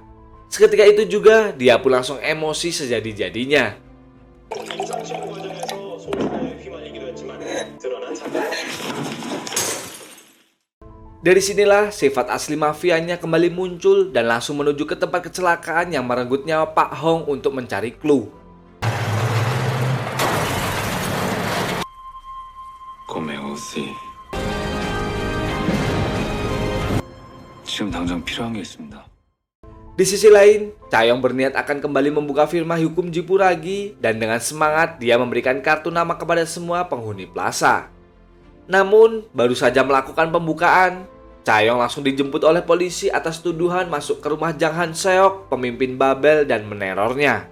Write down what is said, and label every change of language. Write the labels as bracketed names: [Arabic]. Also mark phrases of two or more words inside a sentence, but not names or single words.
[Indonesian] Seketika itu juga, dia pun langsung emosi sejadi-jadinya. Dari sinilah sifat asli mafianya kembali muncul dan langsung menuju ke tempat kecelakaan yang merenggut nyawa Pak Hong untuk mencari clue. [Korean] 고메오씨. 지금 당장 필요한 게 있습니다. [Indonesian] Di sisi lain, Chaeyoung berniat akan kembali membuka firma hukum Jipuragi dan dengan semangat dia memberikan kartu nama kepada semua penghuni Plaza. Namun, baru saja melakukan pembukaan, Chaeyoung langsung dijemput oleh polisi atas tuduhan masuk ke rumah Jang Han-seok, pemimpin Babel, dan menerornya.